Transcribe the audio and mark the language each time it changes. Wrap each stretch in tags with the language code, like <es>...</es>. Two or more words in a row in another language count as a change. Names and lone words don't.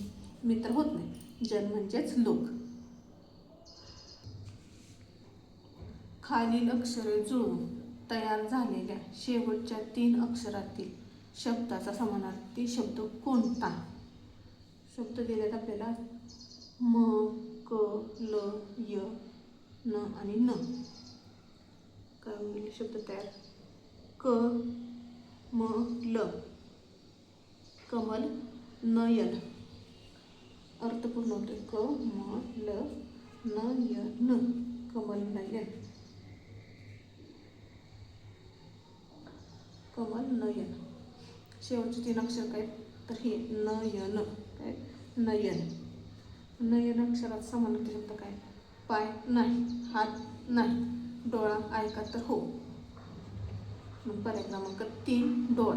<mr>मी तर होत नाही. जन म्हणजेच लोक. खालील अक्षरे जुळवून तयार झालेल्या शेवटच्या 3 अक्षरातील शब्दाचा समानार्थी शब्द कोणता? शब्द दिलेत आपल्याला म, क, ल, य, न आणि न. काय होईल शब्द तयार? क, म, ल. कमल नयन. अर्थपूर्ण होते. क, म, ल, न, य, न. कमल नयन. कमल नयन. शेवटचे 3 अक्षर काय तर हे नयन. काय? नयन. नयन अक्षरात समानार्थी शब्द काय? पाय नाही, हात नाही, डोळा ऐका तर हो. मग पर्याय क्रमांक 3 डोळा.</mr>